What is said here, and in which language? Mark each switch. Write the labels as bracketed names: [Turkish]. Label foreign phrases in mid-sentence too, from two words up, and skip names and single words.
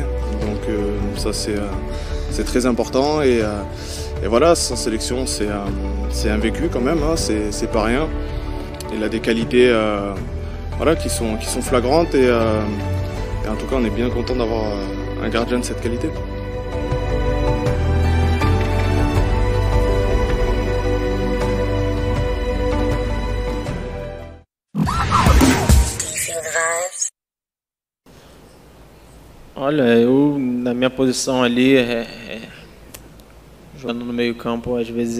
[French] Donc ça, c'est très important. Et voilà, sa sélection, c'est un vécu quand même, hein, c'est pas rien. Il a des qualités voilà, qui sont flagrantes et en tout cas on est bien content d'avoir un gardien de cette qualité. [Portuguese] Olha, eu na minha posição ali, jogando no meio campo, às vezes é